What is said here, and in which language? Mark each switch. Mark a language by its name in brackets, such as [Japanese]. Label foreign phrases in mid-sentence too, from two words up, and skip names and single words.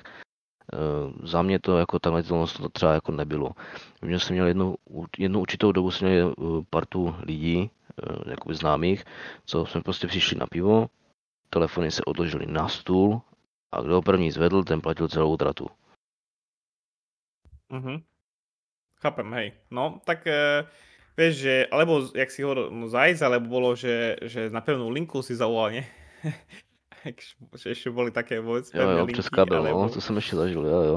[Czech] Za mě to jako tamhle to třeba jako nebylo. Vím, že jsem měl jednu určitou dobu jsem měl partu lidí, jakoby známých, co jsme prostě přišli na pivo, telefony se odložily na stůl a kdo ho první zvedl, ten platil celou tratu. [Slovak] chápem, hej. No, tak vieš, že, alebo, jak si hovoril, no zajsť, alebo bolo, že na pevnú linku si zavolal, nie? Že ešte boli také vôbec pevné [Czech] Jo, [Slovak] linky, [Czech] přes kabel, [Slovak] alebo... [Czech] no, to jsem ještě zažil, jo.